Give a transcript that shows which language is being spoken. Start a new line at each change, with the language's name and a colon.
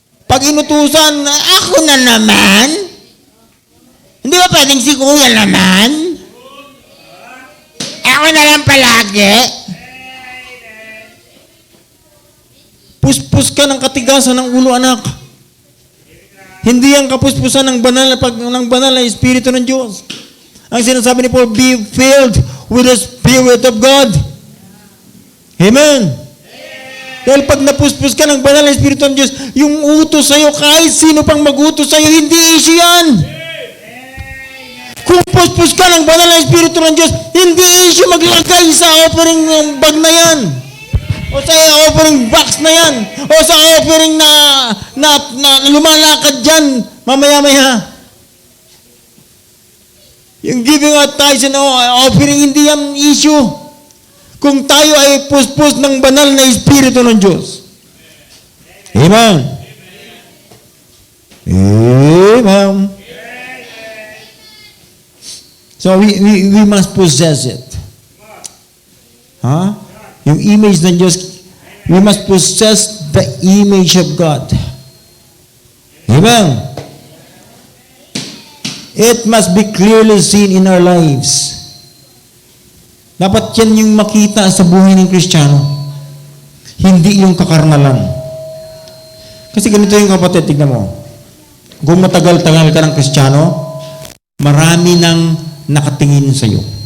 Filipino: Pag inutusan, ako na naman? Hindi ba pwedeng si kuya naman? Ako na lang palagi? Puspos ka ng katigasan ng ulo, anak. Hindi ang kapuspusan ng banal na Espiritu ng Diyos. Ang sinasabi ni Paul,
English: be filled with the Spirit of God.
Filipino: Amen. Dahil pag napuspos ka ng banal na Espiritu ng Diyos, yung utos sa'yo, kahit sino pang mag-utos sa'yo, hindi issue yan. Kung puspos ka ng banal na Espiritu ng Diyos, hindi issue maglagay sa offering ng bag na yan. O sa offering box na yan. O sa offering na lumalakad dyan. Mamaya-maya. Yung
English: giving out tithes and offering,
Filipino: hindi yan issue. Kung tayo ay puspos ng banal na Espiritu ng Diyos. Amen. Amen.
English: So we must possess it. Ha?
Filipino: Yung image ng Diyos,
English: we must possess the image of God. Amen. It must be clearly seen in our lives.
Filipino: Dapat yan yung makita sa buhay ng Kristiyano. Hindi yung kakarnalan. Kasi ganito yung kapatid, tignan mo. Kung matagal-tagal ka ng Kristiyano, marami nang nakatingin sa iyo.